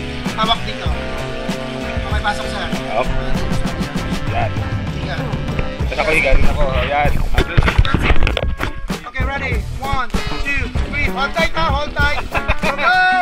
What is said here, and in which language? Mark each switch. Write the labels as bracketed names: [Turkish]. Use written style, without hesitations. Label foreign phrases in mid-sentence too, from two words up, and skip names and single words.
[Filipino] Hawak dito. Okay, pasok sir. Up. Yan. Higa. Tapos ako higa rin ako. Yan. [English] Okay, ready? 1, 2, 3. Hold tight ha, hold tight. Go!